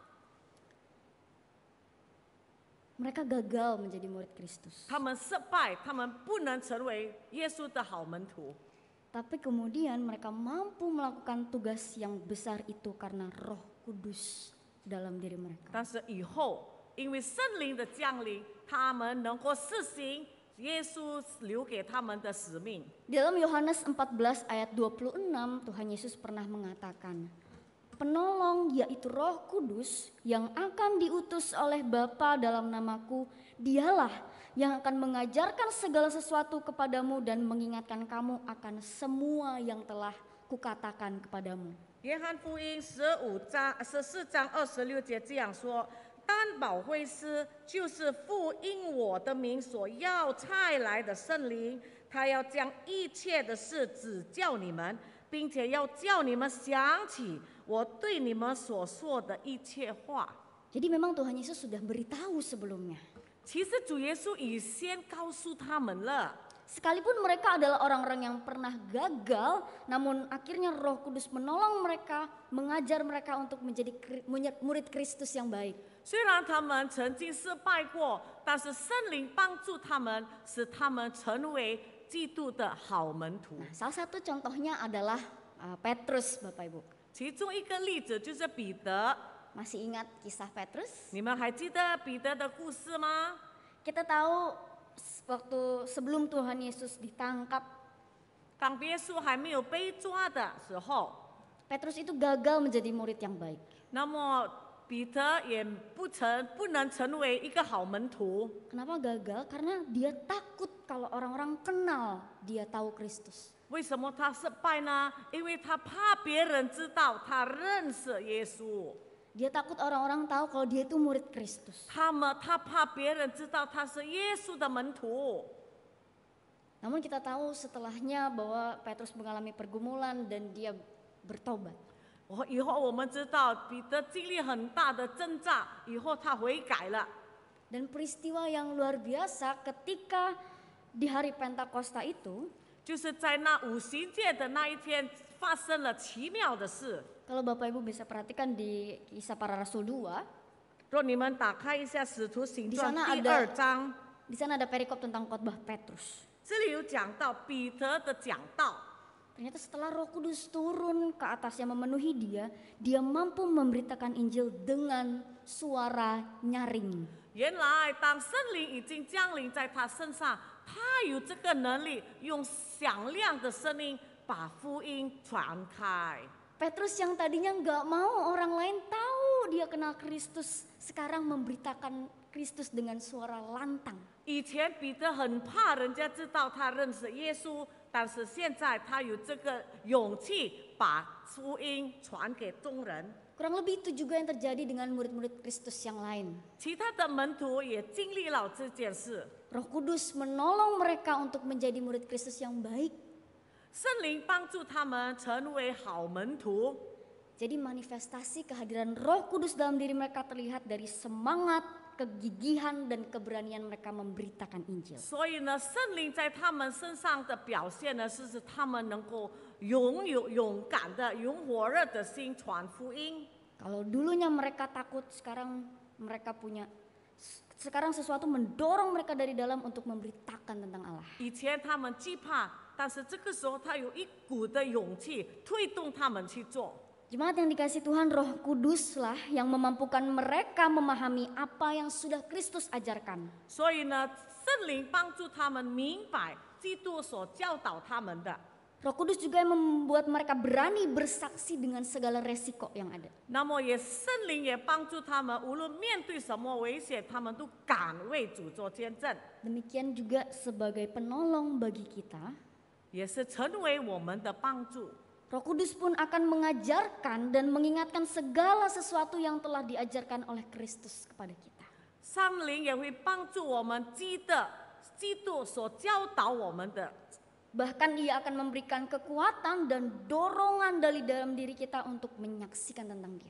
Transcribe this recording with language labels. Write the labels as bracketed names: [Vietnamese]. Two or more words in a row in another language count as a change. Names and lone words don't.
[Indonesian] Mereka gagal menjadi murid Kristus. [Chinese] 他们失败，他们不能成为耶稣的好门徒。 [Indonesian] Tapi kemudian mereka mampu melakukan tugas yang besar itu karena Roh Kudus dalam diri mereka. [Chinese] 但是以后，因为圣灵的降临，他们能够实行耶稣留给他们的使命。 [Indonesian] Dalam Yohanes 14 ayat 26, Tuhan Yesus pernah mengatakan, Penolong yaitu Roh Kudus yang akan diutus oleh Bapa dalam namaku, dialah yang akan mengajarkan segala sesuatu kepadamu dan mengingatkan kamu akan semua yang telah kukatakan kepadamu. [Chinese] 约翰福音14章26节这样说：但保惠师就是父因我的名所要差来的圣灵，他要将一切的事指教你们，并且要叫你们想起我对你们所说的一切话。 [Indonesian] Jadi memang Tuhan Yesus sudah beritahu sebelumnya. [Chinese] 其实主耶稣已先告诉他们了。 [Indonesian] Sekalipun mereka adalah orang-orang yang pernah gagal, namun akhirnya Roh Kudus menolong mereka, mengajar mereka untuk menjadi murid Kristus yang baik. [Chinese] 虽然他们曾经失败过，但是圣灵帮助他们，使他们成为基督的好门徒。 [Indonesian] Nah, salah satu contohnya adalah Petrus, Bapak Ibu. [Chinese] 其中一个例子就是彼得， [Indonesian] Masih ingat kisah Petrus? [Chinese] 你们还记得彼得的故事吗？ [Indonesian] Kita tahu waktu sebelum Tuhan Yesus ditangkap, [Chinese] 当耶稣还没有被抓的时候， [Indonesian] Petrus itu gagal menjadi murid yang baik. [Chinese] 那么彼得也不能成为一个好门徒。 [Indonesian] Kenapa gagal? Karena dia takut kalau orang-orang kenal dia tahu Kristus. [Chinese] 为什么他失败呢？因为他怕别人知道他认识耶稣。 [Indonesian] Dia takut orang-orang tahu kalau dia itu murid Kristus. [Chinese] 他怕别人知道他是耶稣的门徒。 [Indonesian] Namun kita tahu setelahnya bahwa Petrus mengalami pergumulan dan dia bertobat. [Chinese] 以后我们知道彼得经历很大的挣扎，以后他悔改了。 [Indonesian] Dan peristiwa yang luar biasa ketika di hari Pentakosta itu, [Chinese] 就是在那五旬节的那一天，发生了奇妙的事。 [Indonesian] kalau Bapak Ibu bisa perhatikan di Kisah Para Rasul 2, [Chinese] 若你们打开一下《使徒行传》 [Indonesian] Di sana [Chinese] 第 [Indonesian] ada [Chinese] 2章， [Indonesian] di sana ada perikop tentang khotbah Petrus. [Chinese] 这里有讲到彼得的讲道。 [Indonesian] Ternyata setelah Roh Kudus turun ke atasnya memenuhi dia mampu memberitakan Injil dengan suara nyaring. [Chinese] 原来，当圣灵已经降临在他身上，他有这个能力，用响亮的声音把福音传开。 [Indonesian] Petrus yang tadinya nggak mau orang lain tahu dia kenal Kristus, sekarang memberitakan Kristus dengan suara lantang. [Chinese] 以前彼得很怕人家知道他认识耶稣，但是现在他有这个勇气把福音传给众人。 [Indonesian] Kurang lebih itu juga yang terjadi dengan murid-murid Kristus yang lain. [Chinese] 其他的门徒也经历了这件事， [Indonesian] Roh Kudus menolong mereka untuk menjadi murid Kristus yang baik. [Chinese] 圣灵帮助他们成为好门徒。 [Indonesian] Jadi manifestasi kehadiran Roh Kudus dalam diri mereka terlihat dari semangat, kegigihan, dan keberanian mereka memberitakan Injil. [Chinese] 所以呢，圣灵在他们身上的表现呢，是他们能够拥有勇敢的、用火热的心传福音。 [Indonesian] Kalau dulunya mereka takut, sekarang sesuatu mendorong mereka dari dalam untuk memberitakan tentang Allah. [Chinese] 以前他们惧怕，但是这个时候他有一股的勇气推动他们去做。 [Indonesian] Jemaat yang dikasih Tuhan, Roh Kuduslah yang memampukan mereka memahami apa yang sudah Kristus ajarkan. [Chinese] 所以呢，圣灵帮助他们明白基督所教导他们的。 [Indonesian] Roh Kudus juga yang membuat mereka berani bersaksi dengan segala resiko yang ada. [Chinese] 那么圣灵也帮助他们，无论面对什么危险，他们都敢为主做见证， [Indonesian] Demikian juga sebagai penolong bagi kita, [Chinese] 也是成为我们的帮助。 [Indonesian] Roh Kudus pun akan mengajarkan dan mengingatkan segala sesuatu yang telah diajarkan oleh Kristus kepada kita. [Chinese] 圣灵也会帮助我们记得基督所教导我们的。 [Indonesian] Bahkan ia akan memberikan kekuatan dan dorongan dari dalam diri kita untuk menyaksikan tentang dia.